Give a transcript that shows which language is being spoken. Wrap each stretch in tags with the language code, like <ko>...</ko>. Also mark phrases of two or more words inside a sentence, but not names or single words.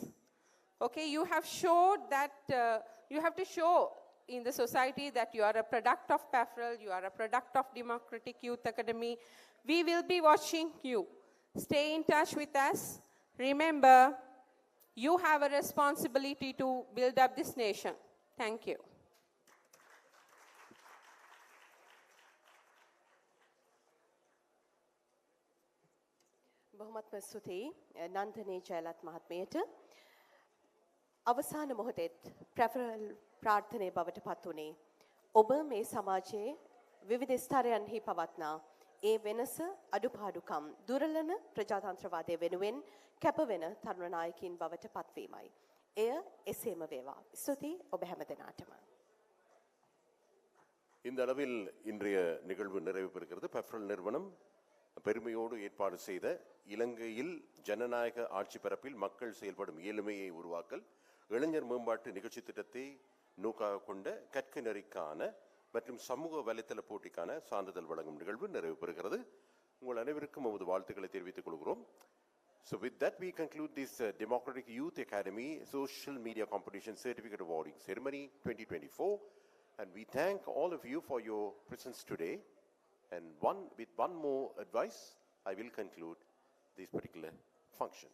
<en>Okay, you have showed that, you have to show in the society that you are a product of PAFREL, you are a product of Democratic Youth Academy. We will be watching you. Stay in touch with us. Remember, you have a responsibility to build up this nation. Thank you.</en> <si>බොහොමත්ම ස්තුතියි නන්දනේ ජයලත් මහත්මියට. අවසාන මොහොතේත් ප්‍රැෆරල් ප්‍රාර්ථනයේ බවට පත් වුණේ ඔබ මේ සමාජයේ විවිධ ස්ථරයන්හි පවත්නා ඒ වෙනස අඩුපාඩුකම් දුරලන ප්‍රජාතන්ත්‍රවාදය වෙනුවෙන් කැපවෙන තරුණ නායකයින් බවට පත්වීමයි. එය එසේම වේවා. ස්තුතියි ඔබ හැම දෙනාටම.</si> <ta>இந்த அளவில் இன்றைய நிகழ்வு நிறைவு பெறுகிறது. PAFREL நிறுவனம் பெருமையோடு ஏற்பாடு செய்த இலங்கையில் ஜனநாயக ஆட்சி பரப்பில் மக்கள் செயல்படும் இயலுமையை உருவாக்கல் இளைஞர் மேம்பாட்டு நிகழ்ச்சி திட்டத்தை நோக்காக கொண்ட கற்க நெறிக்கான மற்றும் சமூக வலைத்தள போட்டிக்கான சான்றிதழ் வழங்கும் நிகழ்வு நிறைவு பெறுகிறது. உங்கள் அனைவருக்கும் நமது வாழ்த்துக்களை தெரிவித்துக் கொள்கிறோம்.</ta> <en>So with that we conclude this Democratic Youth Academy Social Media Competition Certificate Awarding Ceremony 2024, and we thank all of you for your presence today. And with one more advice, I will conclude this particular function.</en>